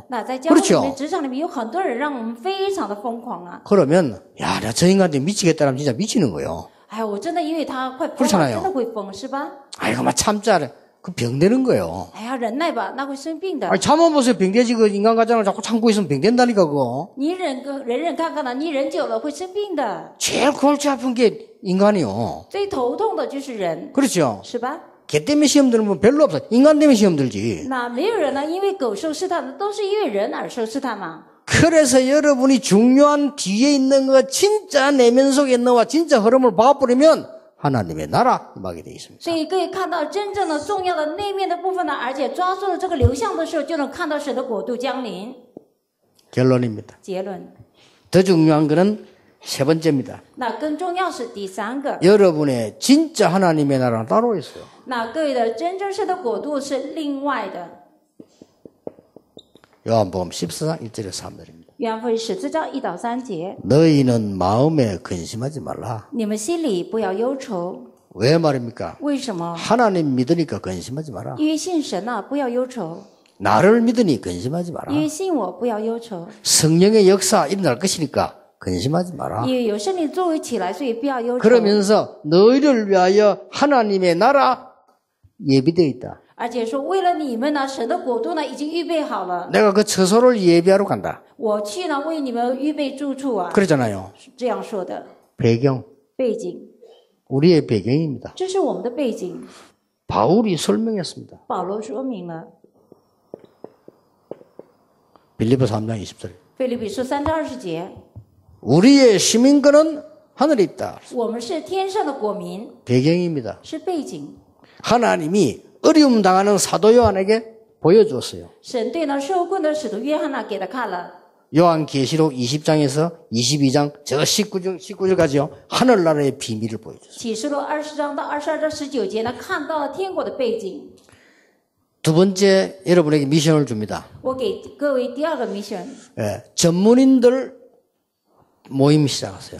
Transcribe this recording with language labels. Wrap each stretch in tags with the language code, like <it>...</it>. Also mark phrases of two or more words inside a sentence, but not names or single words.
<zh>那在教会里</zh> <ko>그렇죠</ko> <zh>面、职场里面有很多人让我们非常的疯狂啊！</zh> <ko>그러면 야, 내가 저 인간한테 미치겠다면 진짜 미치는 거예요.</ko> <zh>哎呀，我真的因为他快疯</zh> <ko>그렇잖아요</ko> <zh>了，真的会疯，是吧？</zh> <ko>아이고 막 참자. 그 병되는 거예요.</ko> <zh>哎呀，忍耐吧，那会生病的。</zh> <ko>아니, 참아보세요. 병되지. 그 인간 가장을 자꾸 참고 있으면 병된다니까, 그거.</ko> <zh>你忍看看呢，你忍久了会生病的。</zh> <ko>제일 골치 아픈 게 인간이요.</ko> <zh>最头痛的就是人，</zh> <ko>그렇죠.</ko> <zh>是吧？</zh> <ko>개 때문에 시험 들면 별로 없어. 인간 때문에 시험 들지.</ko> <zh>那没有人呢，因为狗受试探的，都是因为人而受试探嘛。</zh> <ko>그래서 여러분이 중요한 뒤에 있는 거 진짜 내면 속에 있는 거와 진짜 흐름을 봐버리면 하나님의 나라 임하게 되어 있습니다.</ko> <zh>所以可以看到真正的重要的内面的部分呢，而且抓住了这个流向的时候，就能看到神的国度降临。</zh> <ko>결론입니다.</ko> <zh>结论，</zh> <ko>더 중요한 거는 세 번째입니다.</ko> <zh>那更重要是第三个，</zh> <ko>여러분의 진짜 하나님의 나라는 따로 있어요.</ko> <zh>那各位的真正神的国度是另外的。</zh> <ko>요한복음 14장 1절에 3절입니다.</ko> <zh>约翰福音14章1到3节，</zh> <ko>너희는 마음에 근심하지 말라.</ko> <zh>你们心里不要忧愁。</zh> <ko>왜 말입니까?</ko> <zh>为什么？</zh> <ko>하나님 믿으니까 근심하지 마라.</ko> <zh>因为信神啊，不要忧愁；</zh> <ko>나를 믿으니 근심하지 마라.</ko> <zh>因为信我，不要忧愁；</zh> <ko>성령의 역사 일어날 것이니까 근심하지 마라.</ko> <zh>因为有圣灵作为起来，所以不要忧愁。</zh> <ko>그러면서 너희를 위하여 하나님의 나라 예비되어 있다.</ko> <zh>而且说，为了你们呢，神的国度呢已经预备好了。</zh> <ko>내가 그 처소를 예비하러 간다.</ko> <zh>我去呢，为你们预备住处啊，</zh> <ko>그러잖아요.</ko> <zh>是这样说的。</zh> <ko>배경,</ko> <zh>背景，</zh> <ko>우리의 배경입니다.</ko> <zh>这是我们的背景。</zh> <ko>바울이 설명했습니다.</ko> <zh>保罗说明了，</zh> <ko>빌립보 3장 20절.</ko> <zh>腓立比书3章20节，</zh> <ko>우리의 시민권은 하늘에 있다.</ko> <zh>我们是天上的国民，</zh> <ko>배경입니다.</ko> <zh>是背景。</zh> <ko>하나님이 어려움 당하는 사도 요한에게 보여주었어요.</ko> <zh>神对呢受困的使徒约翰呢给他看了。</zh> <ko>요한계시록 20장에서 22장 저 19절까지요. 하늘나라의 비밀을 보여줬어요.</ko> <zh>启示录20章到22章19节呢，看到了天国的背景。</zh> <ko>두 번째 여러분에게 미션을 줍니다.</ko> <zh>我给各位第二个 mission，</zh> <ko>예, 전문인들 모임 시작하세요.</ko>